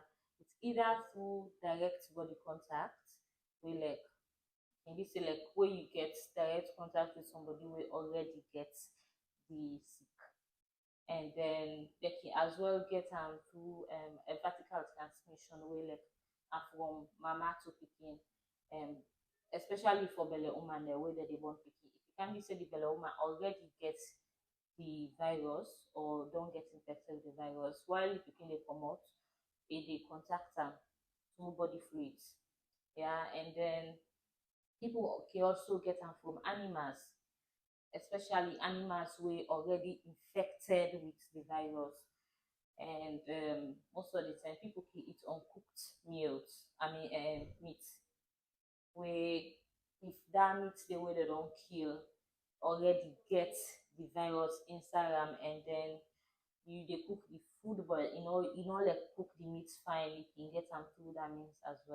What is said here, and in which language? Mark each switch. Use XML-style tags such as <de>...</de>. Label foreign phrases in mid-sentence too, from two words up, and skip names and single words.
<pcm>It's either through direct body contact, wey like can be say like where you get direct contact with somebody wey already get the sick, and then they can as well get through a vertical transmission wey like from mama to pikin, um especially for belle woman dem wey dem dey born pikin. If you can be say the belle woman already get the virus or don't get infected with the virus, while the pikin dey comot, e dey contact am through body fluids. Yeah, and then people can also get them from animals, especially animals wey already infected with the virus. And most of the time people can eat uncooked meals, meat, wey if that meat the way they don't kill already get the virus inside them, and then you dey cook the food, but you know like cook the meat fine, you can get them through that means as well.</pcm>